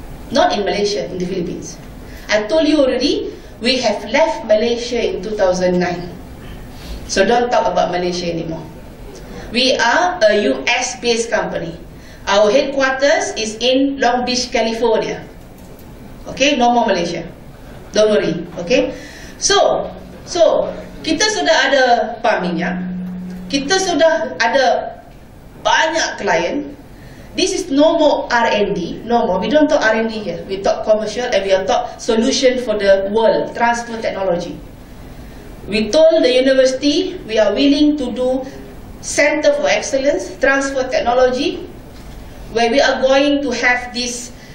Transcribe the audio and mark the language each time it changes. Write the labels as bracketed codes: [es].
[en] Not in Malaysia, in the Philippines. I told you already, we have left Malaysia in 2009. So don't talk about Malaysia anymore. We are a US-based company. Our headquarters is in Long Beach, California. Okay, no more Malaysia. Don't worry, okay? [ms] So kita sudah ada pam minyak, kita sudah ada banyak klien. [en] This is no more R&D, no more. We don't talk R&D here. We talk commercial and we talk solution for the world, transfer technology. We told the university we are willing to do Center for Excellence, Transfer Technology, where we are going to have this